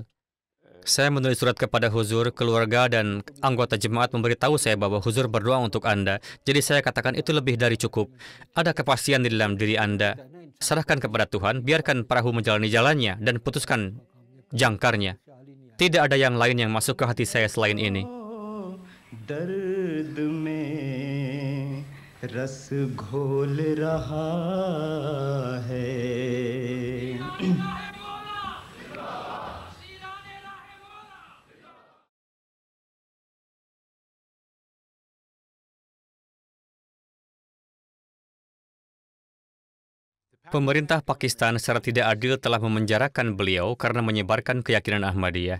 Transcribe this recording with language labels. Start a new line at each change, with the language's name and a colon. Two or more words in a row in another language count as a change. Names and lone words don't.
Indonesian: Saya menulis surat kepada huzur, keluarga, dan anggota jemaat memberitahu saya bahwa huzur berdoa untuk Anda. Jadi saya katakan itu lebih dari cukup. Ada kepastian di dalam diri Anda. Serahkan kepada Tuhan, biarkan perahu menjalani jalannya, dan putuskan jangkarnya. Tidak ada yang lain yang masuk ke hati saya selain ini.
Hindi: रस घोल रहा है.
Indonesian: Pemerintah Pakistan secara tidak adil telah memenjarakan beliau karena menyebarkan keyakinan Ahmadiyah.